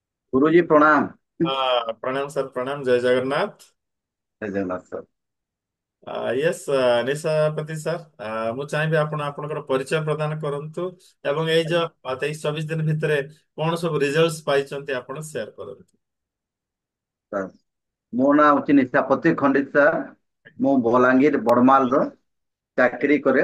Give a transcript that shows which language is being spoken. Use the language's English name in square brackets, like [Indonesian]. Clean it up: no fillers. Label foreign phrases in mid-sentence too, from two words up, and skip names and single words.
[Odia] ଗୁରୁଜୀ ପ୍ରଣାମ। ପ୍ରଣାମ ସାର୍, ପ୍ରଣାମ। ଜୟ ଜଗନ୍ନାଥ। ଜୟ ଜଗନ୍ନାଥ ସାର୍। यस। ନିଶାପତି ସାର୍, ମୁଁ ଚାହିଁବି ଆପଣ ଆପଣଙ୍କର ପରିଚୟ ପ୍ରଦାନ କରନ୍ତୁ ଏବଂ ଏଇ ଯୋଉ 23-24 ଦିନ ଭିତରେ କଣ ସବୁ ରିଜଲ୍ଟ ପାଇଛନ୍ତି ଆପଣ ସେୟାର କରନ୍ତୁ। ସାର୍ ମୋ ନାଁ ହଉଛି ନିଶାପତି ଖଣ୍ଡିତ ସାର୍। ମୁଁ ବଲାଙ୍ଗୀର ବଡ଼ମାଲର ଚାକିରି କରେ।